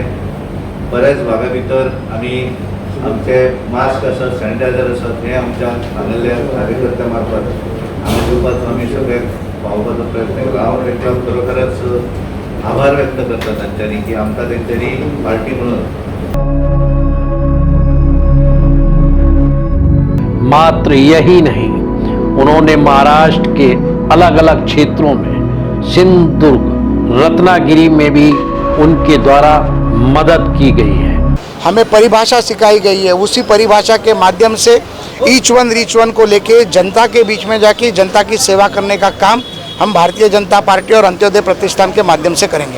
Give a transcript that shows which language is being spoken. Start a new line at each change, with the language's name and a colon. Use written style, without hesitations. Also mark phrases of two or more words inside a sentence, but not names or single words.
Konkani: बऱ्याच भागा भितर आमी आमचे मास्क आसत, सॅनिटायझर आसत, हे आमच्या हांगासल्या कार्यकर्त्या मार्फत आमी दिवपाचो आमी सगळे पावोवपाचो प्रयत्न केला। हांव तांकां खरोखरच आभार व्यक्त करता तांच्यांनी की आमकां तेंच्यांनी पार्टी म्हणून।
Hindi: मात्र यही नहीं, उन्होंने महाराष्ट्र के अलग अलग क्षेत्रों में सिंधुदुर्ग, रत्नागिरी में भी उनके द्वारा मदद की गई है। हमें परिभाषा सिखाई गई है, उसी परिभाषा के माध्यम से
English: each one reach one
Hindi: को लेके जनता के बीच में जाके जनता की सेवा करने का काम हम भारतीय जनता पार्टी और अंत्योदय प्रतिष्ठान के माध्यम से करेंगे।